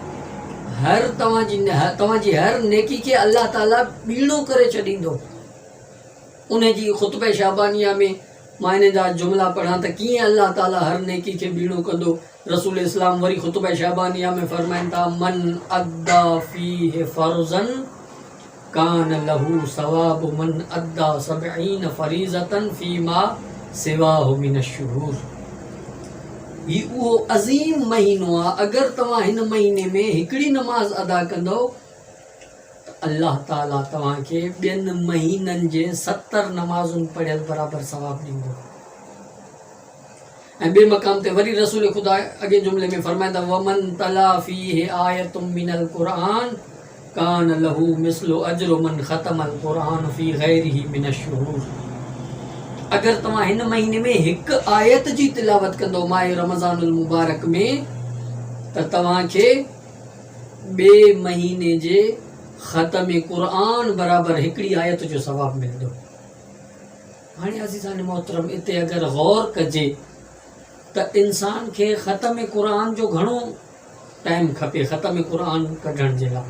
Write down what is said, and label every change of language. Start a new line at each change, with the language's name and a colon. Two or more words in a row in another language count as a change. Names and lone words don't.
Sindhi: तव्हांजी हर नेकी खे अल्लाह ताला ॿीणो करे छॾींदो। उन जी ख़ुतबे शाबानिया में मां इन जा जुमला पढ़ां त कीअं अल्लाह ताला हर नेकी खे ॿीणो कंदो। रसूल इस्लाम वरी ख़ुतबे शाबानिया में फरमाइनि था,
Arabic: من أدى فيه فرضا كان له ثواب من أدى سبعين فريضة فيما سواه من الشهور.
Sindhi: ही उहो अज़ीम महीनो आहे, अगरि तव्हां हिन महीने में हिकिड़ी नमाज़ अदा कंदो त अल्लाह ताला तव्हांखे ॿियनि महीननि जे 70 नमाज़ुनि पढ़ियल बराबरि सवाबु ॾींदो। ऐं ॿिए मक़ाम ते वरी रसूल ख़ुदा अॻे जुमिले में फरमाईंदा,
Arabic: ومن تلا فيه آية من القرآن كان له مثل أجر من ختم القرآن في غيره من الشهور.
Sindhi: अगरि तव्हां हिन महीने में हिकु आयत जी तिलावत कंदो माह रमज़ानुल मुबारक में, त तव्हांखे ॿिए महीने जे ख़तम क़ुरआन बराबरि हिकिड़ी आयत जो सवाबु मिलंदो। हाणे अज़ीज़ान मोहतरम, इते अगरि गौर कजे त इंसान खे ख़तम क़ुरआन जो घणो टाइम खपे ख़तम क़ुरआन कढण जे लाइ।